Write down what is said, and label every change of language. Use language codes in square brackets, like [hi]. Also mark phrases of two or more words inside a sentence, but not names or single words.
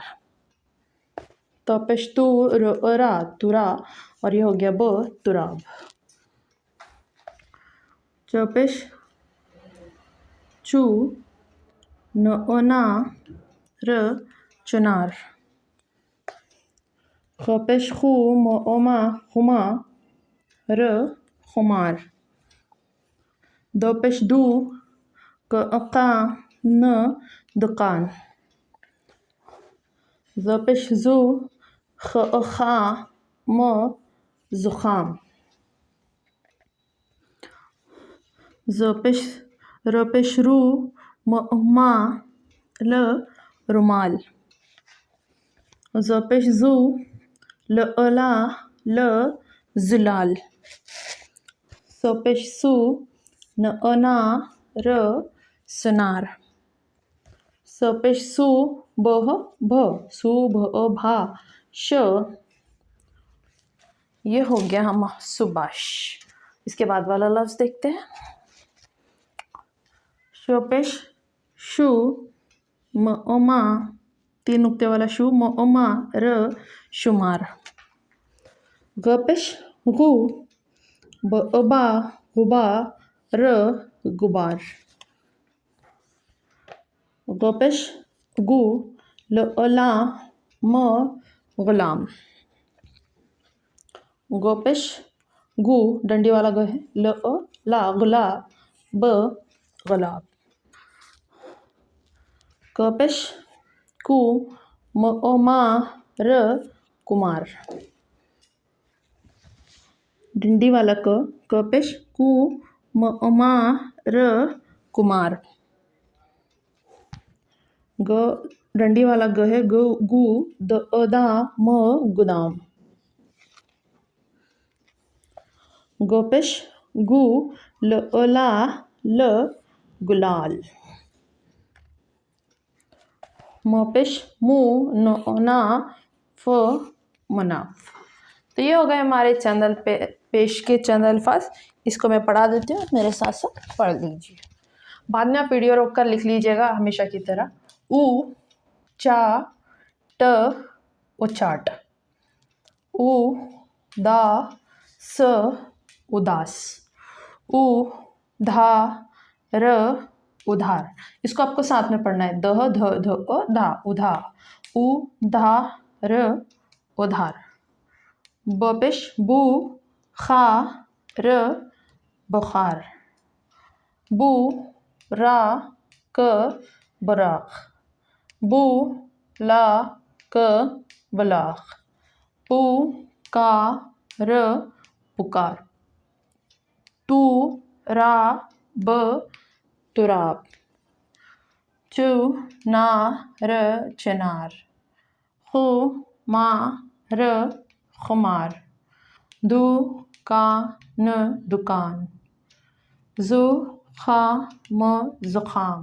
[hi] तो पेश तू र रा तुरा, और ये हो गया ब तुराब। पेश चू न ना र चुनार। पेश खू म मा खुमा र खुमार। पेश दू का न दुकान। पेश जू खा म जुखाम। पेश रू मा ल रुमाल। पेश जू ल ला ल जुलाल। पेश सू न ना र सुनार। पेश सू बह भ सू भ भा श। ये हो गया हम सुबाश। इसके बाद वाला लफ्ज देखते हैं। पेश शू मा तीन नुक्ते वाला शू मा र शुमार। पेश गु बा गुबा र गुबार। पेश गु ल ला म गुलाम। पेश गु डंडी वाला ग है, ल ला गुलाब ब गुलाब। पेश कु मा र कुमार। डंडी वाला क पेश कु मा र कुमार। डंडी वाला ग है, गु द दा म गुदाम। पेश गु ल ला ल गुलाल। पेश मु न ना फ मुनाफ। तो ये हो गए हमारे चंद पेश के चंद अल्फाज। इसको मैं पढ़ा देती हूँ, मेरे साथ साथ पढ़ लीजिए। बाद में आप वीडियो रोक कर लिख लीजिएगा हमेशा की तरह। ऊ चा ट उचाट। ऊ दा स उदास। ऊ धा र उधार। इसको आपको साथ में पढ़ना है, दह ध ध धा उधा। ऊ धा र उधार। पेश बू खा र बुखार। बू रा क बराख। बू ला क बलाख। पू का र पुकार। तू रा ब तुराब। चू ना र चिनार। खू मा र खुमार। दू का न दुकान। जू खा म जुखाम।